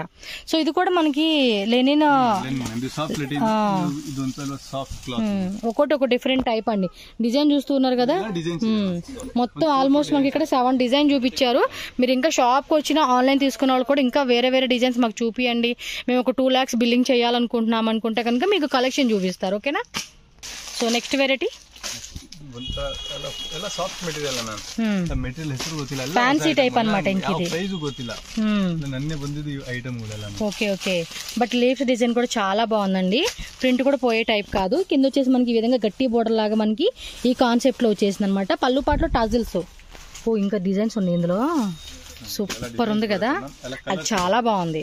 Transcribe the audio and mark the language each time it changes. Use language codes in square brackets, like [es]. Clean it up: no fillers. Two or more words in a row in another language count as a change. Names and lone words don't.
[te] సో ఇది కూడా మనకి లెనిన్ ఒకటి ఒక [en] different type [te] అండి. డిజైన్ చూస్తున్నారు కదా, మొత్తం ఆల్మోస్ట్ మనకి ఇక్కడ 7 డిజైన్ చూపించారు. మీరు ఇంకా షాప్కి వచ్చినా ఆన్లైన్ తీసుకున్న వాళ్ళు కూడా ఇంకా వేరే డిజైన్స్ మాకు చూపియండి, మేము ఒక 2 lakhs బిల్లింగ్ చేయాలనుకుంటున్నాం అనుకుంటే కనుక మీకు కలెక్షన్ చూపిస్తారు. [en] ఓకేనా? so next variety fancy type ಅನ್మాట okay okay. but leaves design [te] కూడా చాలా బాగుందండి, ప్రింట్ కూడా పోయే టైప్ కాదు. కింద వచ్చేసి మనకి ఈ విధంగా గట్టి బోర్డర్ లాగా మనకి ఈ కాన్సెప్ట్ లో వచ్చేసింది అనమాట. పళ్ళు పాటలో టజిల్స్, ఇంకా డిజైన్స్ ఉన్నాయి ఇందులో, సూపర్ ఉంది కదా, అది చాలా బాగుంది.